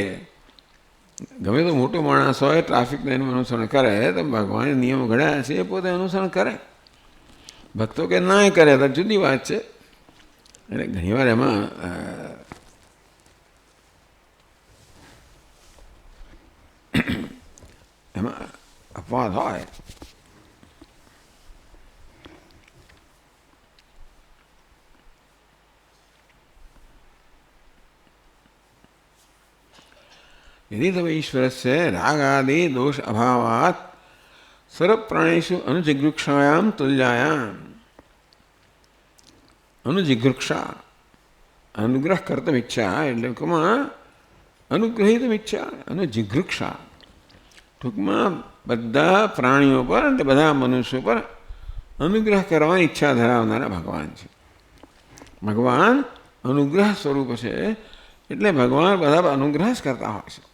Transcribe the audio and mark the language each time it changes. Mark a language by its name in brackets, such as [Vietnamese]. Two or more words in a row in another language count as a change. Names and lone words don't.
[Gujarati] ગમે તો મોટો માણસ હોય ટ્રાફિકના એનું અનુસરણ કરે તો ભગવાને નિયમો ઘડ્યા છે એ પોતે અનુસરણ કરે. ભક્તો કે ના કરે તો જુદી વાત છે. એટલે ઘણીવાર એમાં અપવાદ હોય. [Sanskrit] यदि तव ईश्वरस्य रागादि दोष अभावात् सर्वप्राणेषु अनुजिगृक्षायां तुल्यायां अनुजिगृक्षा अनुग्रह कर्तुमिच्छा [Gujarati] એટલે ટૂંકમાં [Sanskrit] अनुग्रहितमिच्छा अनुजिगृक्षा [Gujarati] ટૂંકમાં બધા પ્રાણીઓ પર અને બધા મનુષ્યો પર અનુગ્રહ કરવાની ઈચ્છા ધરાવનારા ભગવાન છે. ભગવાન અનુગ્રહ સ્વરૂપ છે એટલે ભગવાન બધા પર અનુગ્રહ જ કરતા હોય છે.